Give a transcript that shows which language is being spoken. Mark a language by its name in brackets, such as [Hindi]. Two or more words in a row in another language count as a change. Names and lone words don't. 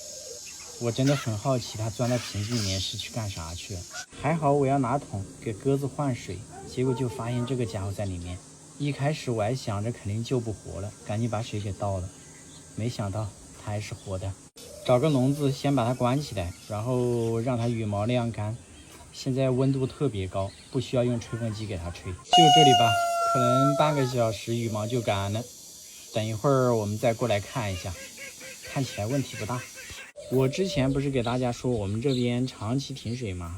[Chinese] 我真的很好奇它鑽到瓶子裡面是去幹啥去了。還好我要拿桶給鴿子換水，結果就發現這個家伙在裡面。一開始我還想着肯定救不活了，趕緊把水給倒了，沒想到它還是活的。找個籠子先把它關起來，然後讓它羽毛晾乾。現在溫度特別高，不需要用吹風機給它吹。就這裡吧，可能半個小時羽毛就乾了。等一會兒我們再過來看一下，看起來問題不大。我之前不是給大家說我們這邊長期停水嗎？